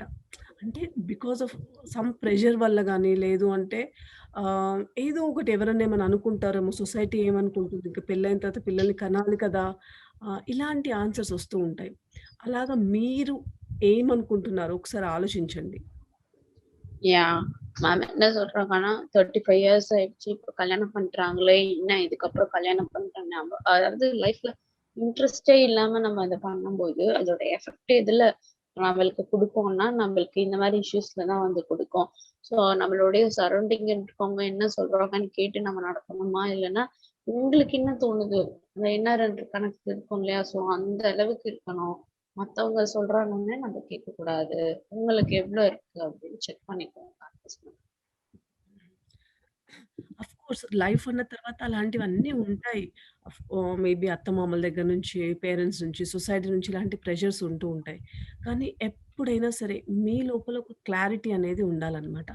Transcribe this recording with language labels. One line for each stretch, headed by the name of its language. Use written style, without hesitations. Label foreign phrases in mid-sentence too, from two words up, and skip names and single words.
Telugu: అంటే
English: because of some pressure
Telugu: వల్ల గానీ, లేదు అంటే ఏదో ఒకటి ఎవరన్నా ఏమన్నా అనుకుంటారేమో, సొసైటీ ఏమనుకుంటుంది, ఇంక పెళ్ళైన తర్వాత పిల్లల్ని కనాలి కదా! ఇలాంటి ఆన్సర్స్ వస్తూ ఉంటాయి. అలాగా మీరు ఏమనుకుంటున్నారో ఒకసారి ఆలోచించండి. యాహ్!
Tamil: மேம் என்ன சொல்றாங்கன்னா, 35 இயர்ஸ் ஆயிடுச்சு. இப்போ கல்யாணம் பண்றாங்களே, என்ன இதுக்கப்புறம் கல்யாணம் பண்றாங்க. அதாவது லைஃப்ல இன்ட்ரெஸ்ட்டே இல்லாம நம்ம அத பண்ணும்போது, அதோட எஃபெக்ட் எதுல நம்மளுக்கு குடுக்கும்னா, நம்மளுக்கு இந்த மாரி இஷ்யூஸ்ல தான் வந்து குடுக்கும். ஸோ நம்மளுடைய சரௌண்டிங் இருக்கவங்க என்ன சொல்றாங்கன்னு கேட்டு நம்ம நடக்கணுமா? இல்லன்னா உங்களுக்கு என்ன தோணுது? அந்த என்ன 2 கணக்கு இருக்கும் இல்லையா? ஸோ அந்த அளவுக்கு இருக்கணும். மத்தவங்க சொல்றாங்கன்னு நம்ம கேட்கக்கூடாது. உங்களுக்கு எவ்ளோ இருக்கு அப்படின்னு செக் பண்ணிக்கோங்க.
English: of course life
Telugu: అన్న తర్వాత అలాంటివన్నీ ఉంటాయి. మేబీ అత్తమామల దగ్గర నుంచి, పేరెంట్స్ నుంచి, సొసైటీ నుంచి ఇలాంటి ప్రెషర్స్ ఉంటూ ఉంటాయి. కానీ ఎప్పుడైనా సరే మీ లోపల ఒక క్లారిటీ అనేది ఉండాలనమాట.